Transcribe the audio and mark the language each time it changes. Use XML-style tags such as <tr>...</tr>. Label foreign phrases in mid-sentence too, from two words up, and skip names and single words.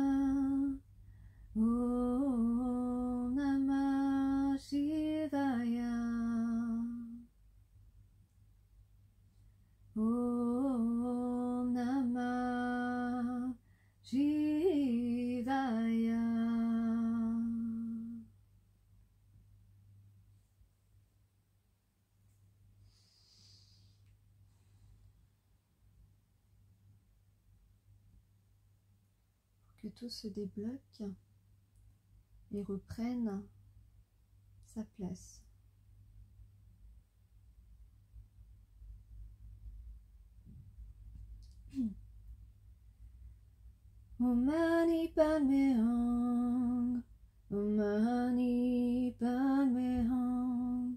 <sa>Om Namah Shivaya. Om Namah Shivaya.</sa> <fr>Que tout se débloque et reprenne sa place.</fr> <sa>Om Mani Padme Hum. Om Mani Padme Hum.</sa>